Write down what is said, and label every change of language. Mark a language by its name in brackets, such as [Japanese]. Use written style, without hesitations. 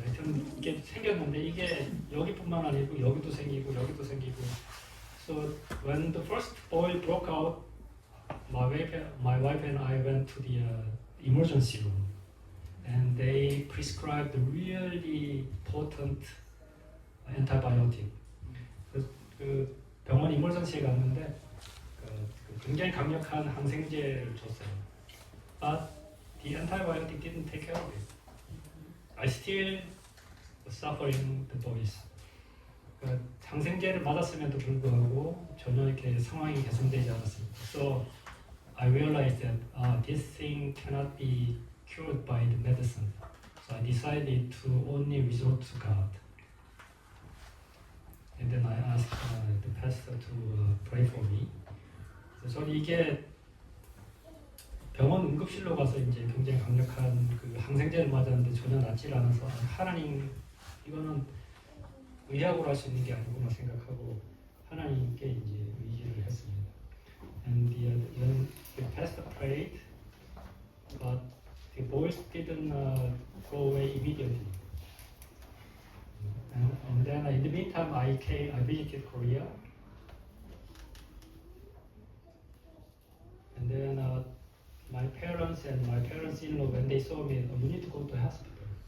[Korean] 하여튼 이게 생겼는데 이게 여기뿐만 아니고 여기도 생기고 여기도 생기고. [English] So when the first boil broke out, my wife and I went to the emergency room, and they prescribed really potent antibiotic. [Korean] 그 병원 emergency에 갔는데 굉장히 강력한 항생제를 줬어요. [English] But the antibiotic didn't take care of it. I still was suffering the boils. [Korean] 그러니까 항생제를 맞았음에도 불구하고 전혀 이렇게 상황이 개선되지 않았습니다. [English] So I realized that this thing cannot be cured by the medicine. So I decided to only resort to God. And then I asked the pastor to pray for me. [Korean] 그래서 저는 이게 병원 응급실로 가서 이제 굉장히 강력한 그 항생제를 맞았는데 전혀 낫질 않아서 하나님 이거는 의학으로 할 수 있는 게 아니구나 생각하고 하나님께 이제 의지를 했습니다. [English] And the pastor prayed, but the boils didn't go away immediately. And then in the meantime, I visited Korea, and then my parents and my parents-in-law, when they saw me, you need to go to hospital.